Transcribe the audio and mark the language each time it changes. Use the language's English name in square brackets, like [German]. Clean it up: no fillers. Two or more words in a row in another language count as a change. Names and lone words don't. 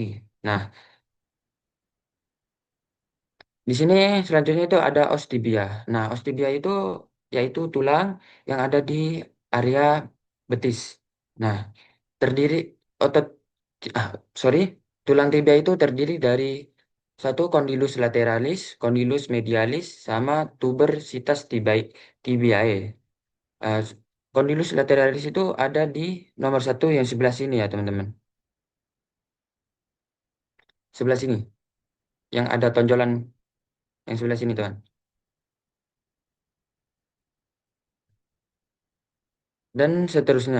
[Indonesian] Nah, di sini selanjutnya itu ada [Latin] os tibia. [Indonesian] Nah, [Latin] os tibia [Indonesian] itu yaitu tulang yang ada di area betis. Nah, terdiri otot ah sorry, tulang tibia itu terdiri dari satu [Latin] condylus lateralis, condylus medialis, [Indonesian] sama [Latin] tuberositas tibiae. [Indonesian] Eh, [Latin] condylus lateralis [Indonesian] itu ada di nomor satu yang sebelah sini ya teman-teman, sebelah sini, yang ada tonjolan yang sebelah sini teman. Dan seterusnya.